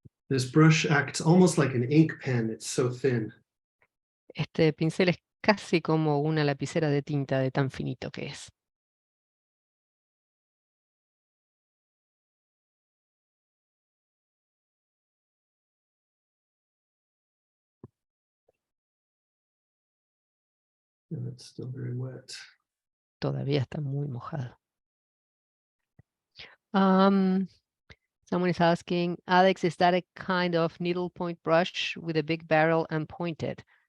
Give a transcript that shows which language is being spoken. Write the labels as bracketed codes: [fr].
[en] This brush acts almost like an ink pen. It's so thin. [es] Este pincel es casi como una lapicera de tinta de tan finito que es. [en] And it's still very wet. [es] Todavía está muy mojado. [en] Someone is asking, Alex, is that a kind of needlepoint brush with a big barrel and pointed?